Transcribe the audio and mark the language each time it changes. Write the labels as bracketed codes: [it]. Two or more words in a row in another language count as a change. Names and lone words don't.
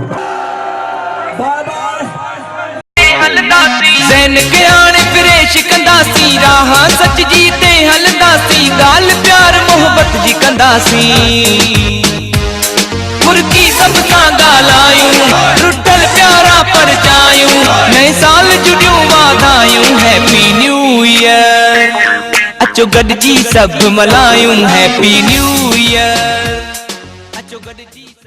[sd] जैन के आने फिरे शिकंदा हलंदासी राह सच जी ते हलंदासी गाल प्यार मोहब्बत जी कंदासी मुर्गी सब सां ॻाल्हायूं रुठल प्यारा परचायूं नए साल जुड़ियूं वाधायूं [en] happy new year [sd] अचो गॾिजी सभु मल्हायूं [en] happy new year [sd] अचो गॾिजी